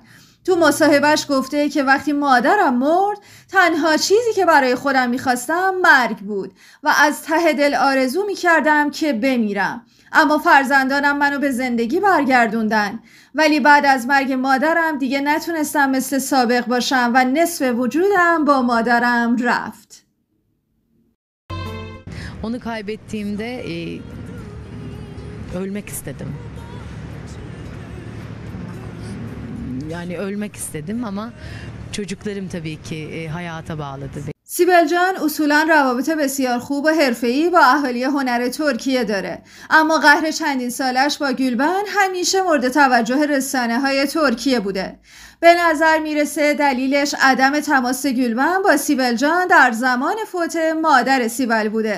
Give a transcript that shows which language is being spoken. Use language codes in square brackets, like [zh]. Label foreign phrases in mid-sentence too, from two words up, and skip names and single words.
[fa] تو مصاحبهش گفته که وقتی مادرم مرد تنها چیزی که برای خودم میخواستم مرگ بود و از ته دل آرزو میکردم که بمیرم، اما فرزندانم منو به زندگی برگردوندن، ولی بعد از مرگ مادرم دیگه نتونستم مثل سابق باشم و نصف وجودم با مادرم رفت. [tr] Onu kaybettiğimde ölmek istedim. Yani ölmek istedim ama çocuklarım tabii ki hayata bağladı. [fa] سیبل جان اصولاً روابط بسیار خوب و حرفه‌ای با اهالی هنر ترکیه داره، اما قهر چندین سالش با گولبن همیشه مورد توجه رسانه‌های ترکیه بوده. به نظر میرسه دلیلش عدم تماس گولبن با سیبل جان در زمان فوت مادر سیبل بوده.